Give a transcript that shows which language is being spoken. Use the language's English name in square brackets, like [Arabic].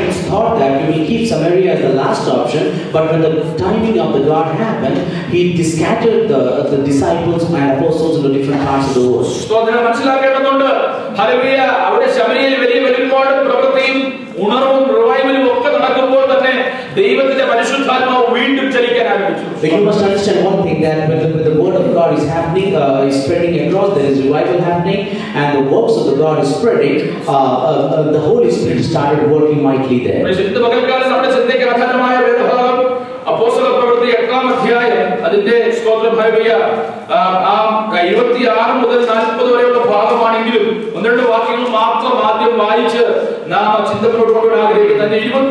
[English] thought that we will keep Samaria as the last option, but when the timing of the God happened, He scattered the disciples and apostles into different parts of the world. [Malayalam] മനസ്സിലാക്കേണ്ടതുണ്ട്. Hallelujah. അവിടെ ശമരിയയിൽ വലിയ വെളിപ്പാടും പ്രവൃത്തിയും ഉണർവും റിവൈവലും ഒക്കെ നടക്കുമ്പോൾ തന്നെ ദൈവത്തിന്റെ പരിശുദ്ധാത്മാവ് വീണ്ടും ചലിക്കാൻ ആരംഭിച്ചു. [English] You must understand one thing, that when the word of God is happening, is spreading across, there is revival happening, and the works of the God is spreading. The Holy Spirit started working mightily there. [Malayalam] ഇന്ന് പകൽക്കാലം നമ്മുടെ ചിന്തയ്ക്ക് ആധാരമായ വേദഭാഗം അപ്പോസ്തല പ്രവൃത്തി 8-ാം അധ്യായം അതിന്റെ സ്തോത്രം ഹല്ലേലൂയ 26 മുതൽ 40 വരെയുള്ള ഭാഗമാണെങ്കിലും 1-2 വാക്യങ്ങൾ മാത്രം ആദ്യം വായിച്ച് നാം ചിന്തയോട് കൊണ്ടുവരാൻ ആഗ്രഹിക്കുന്നു.